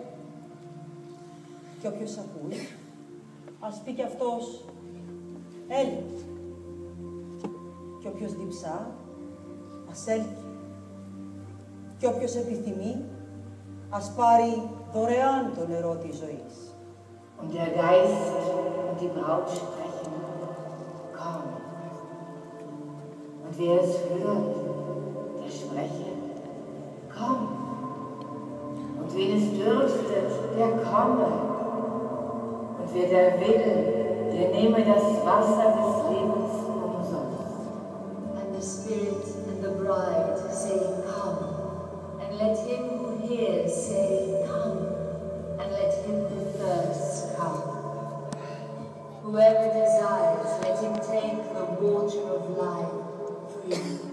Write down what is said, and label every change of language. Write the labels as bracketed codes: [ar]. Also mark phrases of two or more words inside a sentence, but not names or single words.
[el] Και όποιος ακούει, ας πει κι αυτός έλα. Και όποιος διψά, ας έλθει. Και όποιος επιθυμεί, ας πάρει δωρεάν το νερό της ζωής. [de] Und der Geist und die Braut sprechen, komm. Und wer es hört, der spreche, komm. Und wen es dürstet, der komme. Und wer der will, der nehme das Wasser des Lebens umsonst. [en] And the Spirit and the bride say, come. And let him who hears say, come. And let him who thirsts come. Whoever desires, let him take the water of life freely.